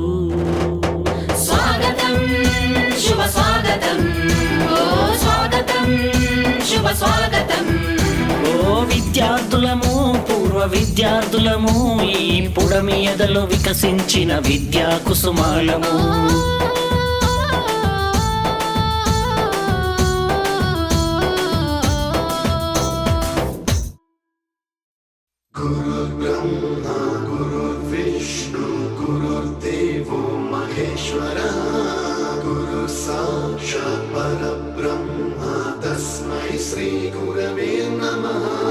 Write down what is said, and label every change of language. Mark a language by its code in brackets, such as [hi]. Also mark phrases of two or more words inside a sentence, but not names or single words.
[te] స్వాగతం శుభ స్వాగతం. ఓ స్వాగతం శుభ స్వాగతం. ఓ విద్యార్థులము పూర్వ విద్యార్థులము ఈ పుడమి ఎదలో వికసించిన విద్యా కుసుమాలము. [sa] गुरुर्ब्रह्मा गुरुर्विष्णु गुरुर्देवो महेश्वरः गुरुः साक्षात् परब्रह्मा तस्मै श्रीगुरवे नमः.